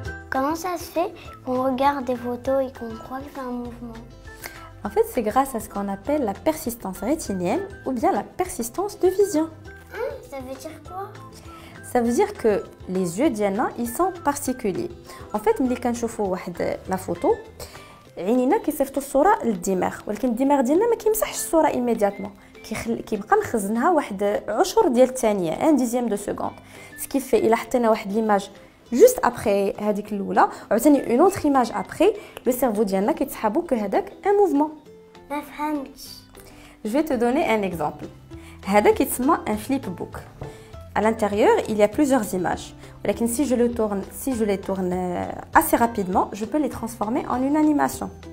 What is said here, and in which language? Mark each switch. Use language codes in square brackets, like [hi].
[fr] Comment ça se fait qu'on regarde des photos et qu'on croit que c'est un mouvement? En fait, c'est grâce à ce qu'on appelle la persistance rétinienne ou bien la persistance de vision. Ça veut dire quoi? Ça veut dire que les yeux [ar] ديالنا [fr] ils sont particuliers. En fait, [ar] ملي كنشوفوا واحد la photo, عينينا كيصيفطوا الصورة للدماغ، ولكن الدماغ ديالنا ما كيمسحش الصورة [fr] immédiatement. [ar] كيبقى مخزنها واحد عشر ديال الثانيه [fr] 1 dixième de seconde. Ce qui fait [ar] إلا حطينا واحد [fr] l'image juste après [ar] هذيك الاولى وعاوتاني [fr] une autre image après, le cerveau [ar] ديالنا كيتسحبوا كهذاك [fr] un mouvement. [ar] ما فهمتش. [fr] Je vais te donner un exemple. [ar] هذا كيتسمى [fr] un flipbook. À l'intérieur, il y a plusieurs images. [ar] ولكن [fr] si je les tourne assez rapidement, je peux les transformer en une animation.